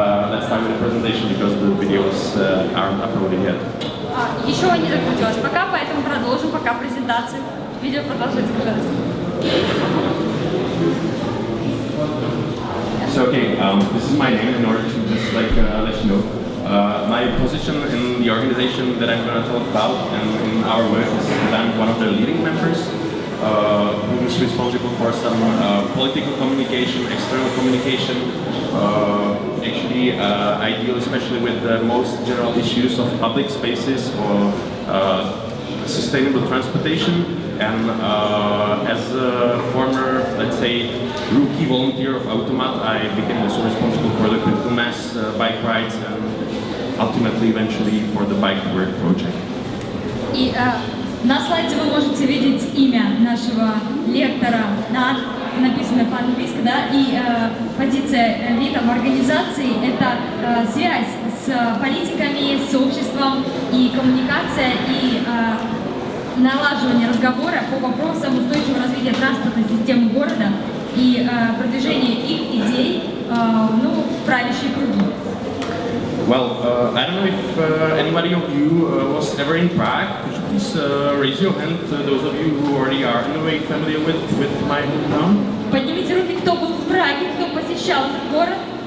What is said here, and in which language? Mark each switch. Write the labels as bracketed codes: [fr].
[en] Let's start with the presentation because the videos aren't uploaded yet. [ru] Еще не загрузилось пока, поэтому продолжим пока презентацию. Видео продолжает загружаться. [en] So okay, this is my name in order to just like let you know. My position in the organization that I'm going to talk about and in our work is that I'm one of the leading members who is responsible for some political communication, external communication. Actually, I deal especially with the most general issues of public spaces or sustainable transportation. And as a former, let's say, rookie volunteer of Automat, I became also responsible for the critical mass bike rides and ultimately, eventually, for the bike work project. [ru] И на слайде вы можете видеть имя нашего лектора, написано по-английски, да, и позиция ВИТа в организации – это связь с политиками, с обществом и коммуникация, и налаживание разговора по вопросам устойчивого развития транспортной системы города и продвижение их идей в правящие круги. [en] Well, I don't know if anybody of you was ever in Prague. Could you please raise your hand, those of you who already are in a way familiar with my hometown? [ru] Поднимите руки, кто был в Праге, кто посещал этот город.